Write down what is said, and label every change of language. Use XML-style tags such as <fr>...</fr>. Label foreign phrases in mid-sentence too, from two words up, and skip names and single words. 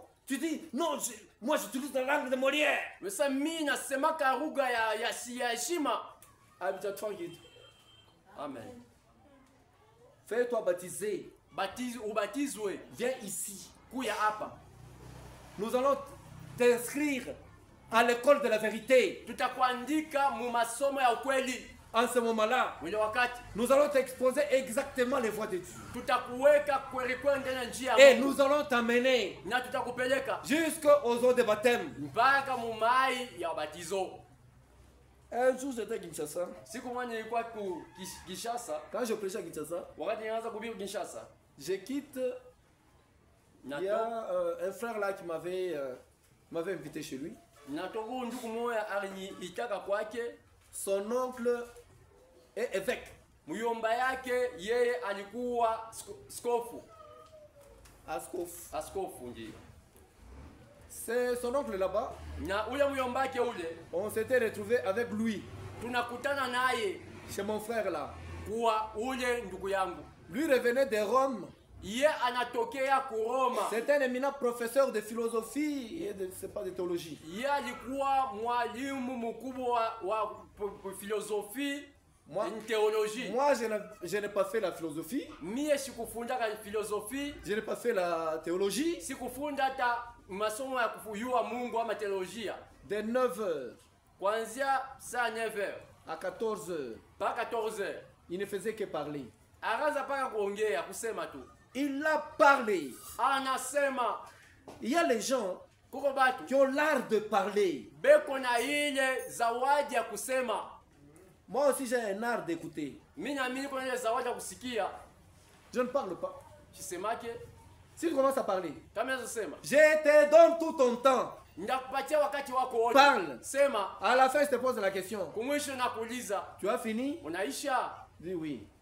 <fr>Tu dis, non, moi j'utilise la langue de Molière. Amen. Fais-toi baptiser.</fr> <sw>Ubatizwe.</sw> <fr>Viens ici.</fr> <sw>Kuya hapa.</sw> <fr>Nous allons t'inscrire à l'école de la vérité.</fr> <sw>Tutakuandika mu masomo ya ukweli.</sw> <fr>En ce moment-là, nous allons t'exposer exactement les voies de Dieu. Et nous allons t'amener jusqu'aux eaux de baptême. Un jour, j'étais à Kinshasa. Quand je prêchais à Kinshasa, je quitte. Il y a un frère là qui m'avait invité chez lui. Son oncle est évêque.</fr> <sw>Muyomba yake yeye alikuwa skofu. Askofu ndio.</sw> <fr>C'est son oncle là-bas.</fr> <sw>Na ule muyomba yake ule.</sw> <fr>On s'était retrouvé avec lui.</fr> <sw>Tunakutana naye</sw> <fr>chez mon frère là.</fr> <sw>Kwa ule ndugu yangu.</sw> <fr>Lui revenait de Rome.</fr> <sw>Ye anatokea ku Roma.</sw> <fr>C'est un éminent professeur de philosophie et c'est pas de théologie.</fr> <sw>Ye alikuwa mwalimu mkubwa wa philosophie.</sw> <fr>Moi, une théologie. Moi, je n'ai pas fait la philosophie.</fr> <sw>Mie sikufunda ka philosophie.</sw> <fr>Je n'ai pas fait la théologie.</fr> <sw>Sikufunda ta masomo ya kufuyua Mungu ama teolojia.</sw> <fr>De 9h.</fr> <sw>Kuanzia saa 9h</sw> <fr>à 14h. Pas 14h. Il ne faisait que parler.</fr> <sw>Araza paka kuongea kusema tu.</sw> <fr>Il a parlé.</fr> <sw>Anasema.</sw> <fr>Il y a les gens qui ont l'art de parler.</fr> <sw>Beko na ile zawadi ya kusema.</sw> <fr>Moi aussi j'ai un art d'écouter. Je ne parle pas. Si tu commences à parler, je te donne tout ton temps. Parle. À la fin je te pose la question. Tu as fini? Dis oui.</fr>